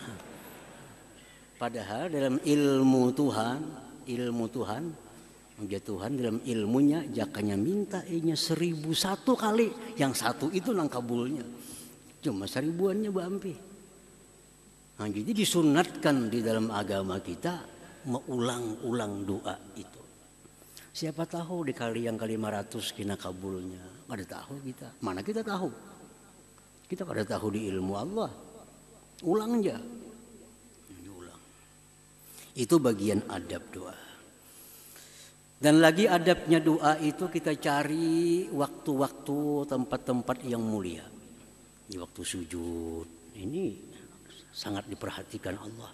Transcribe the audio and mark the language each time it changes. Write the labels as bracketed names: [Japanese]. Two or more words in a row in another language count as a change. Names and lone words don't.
[Indonesian] Padahal dalam ilmu Tuhan ya Tuhan dalam ilmunya [Banjar] jakanya minta inya [Indonesian] 1001 kali, yang satu itu [Banjar] nang kabulnya cuma 1000-annya bampi. [Indonesian] Nah, jadi disunatkan di dalam agama kita mengulang-ulang doa itu. Siapa tahu di kali yang ke-500 kena kabulnya, [Banjar] kada tahu kita. [Indonesian] Mana kita tahu? [Banjar] Kita kada tahu [Indonesian] di ilmu Allah. Ulang aja, diulang. Itu bagian adab doa. Dan lagi adabnya doa itu kita cari waktu-waktu tempat-tempat yang mulia. Di waktu sujud ini sangat diperhatikan Allah.